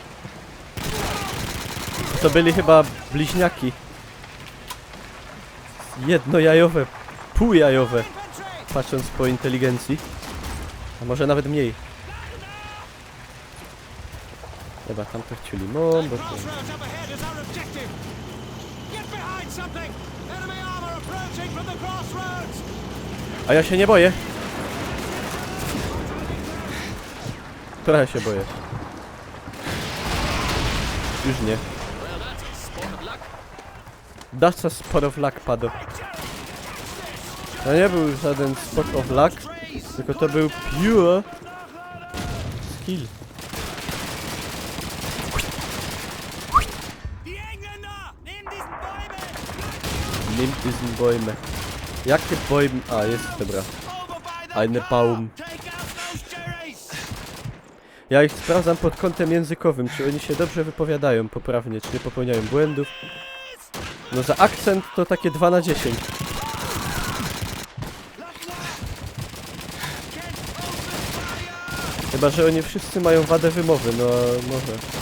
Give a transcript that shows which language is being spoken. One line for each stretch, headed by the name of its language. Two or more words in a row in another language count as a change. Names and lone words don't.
Polish: To byli chyba bliźniaki. Jednojajowe, półjajowe. Patrząc po inteligencji. A może nawet mniej. Dobra, tam to chcieli. No, bo to...
English: Crossroads up ahead is our objective. Get behind something. Enemy armor approaching from the crossroads.
Polish: A ja się nie boję. Trochę się boję. Już nie.
English: That's a spot of luck,
Polish: padł. To nie był żaden
English: spot of luck,
Polish: tylko to był
English: pure skill.
German: Nimm diesen Bäume.
Polish: Jakie Bäume? A, jest, dobra.
German: Eine Baum.
Polish: Ja ich sprawdzam pod kątem językowym, czy oni się dobrze wypowiadają poprawnie, czy nie popełniają błędów. No za akcent to takie 2 na 10. Chyba że oni wszyscy mają wadę wymowy, no może.